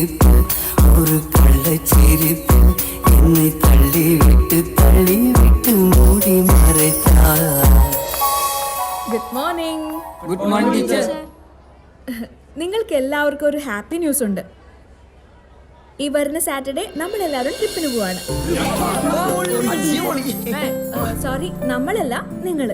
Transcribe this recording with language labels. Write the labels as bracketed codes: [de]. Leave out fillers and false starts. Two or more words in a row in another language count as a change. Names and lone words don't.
[ta] சிரிப்பு ஒரு கள்ளச்சிரிப்பு என்னை தள்ளி விட்டு மூடி மறைத்தாள். [en] good morning. good morning teacher. [ml] നിങ്ങൾക്ക് എല്ലാവർക്കും ഒരു [en] happy news [ml] ഉണ്ട്. ഈ വരുന്ന സാറ്റർഡേ നമ്മളെല്ലാവരും ട്രിപ്പിന് പോവാണ്. സോറി, നമ്മളല്ല, നിങ്ങള്.